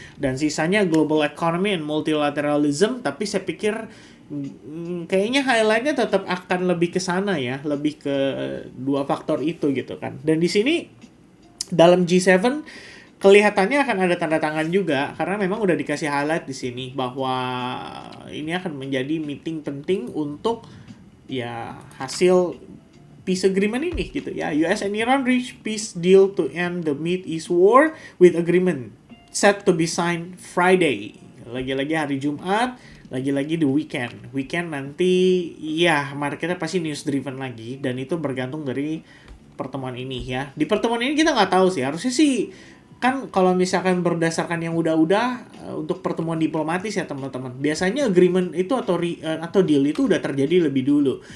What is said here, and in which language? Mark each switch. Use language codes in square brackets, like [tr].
[id] Dan sisanya [en] global economy and multilateralism, [id] tapi saya pikir kayaknya highlightnya tetap akan lebih ke sana ya, lebih ke dua faktor itu gitu kan. Dan di sini dalam G7 kelihatannya akan ada tanda tangan juga karena memang udah dikasih highlight di sini bahwa ini akan menjadi meeting penting untuk ya hasil [en] peace agreement [id] ini gitu ya. [en] US and Iran reach peace deal to end the Mid East war with agreement set to be signed Friday. [id] Lagi-lagi hari Jumat, lagi-lagi di weekend. Weekend nanti ya marketnya pasti news driven lagi dan itu bergantung dari pertemuan ini ya. Di pertemuan ini kita nggak tahu sih, harusnya sih kan kalau misalkan berdasarkan yang udah-udah untuk pertemuan diplomatis ya teman-teman. Biasanya agreement itu atau deal itu udah terjadi lebih dulu.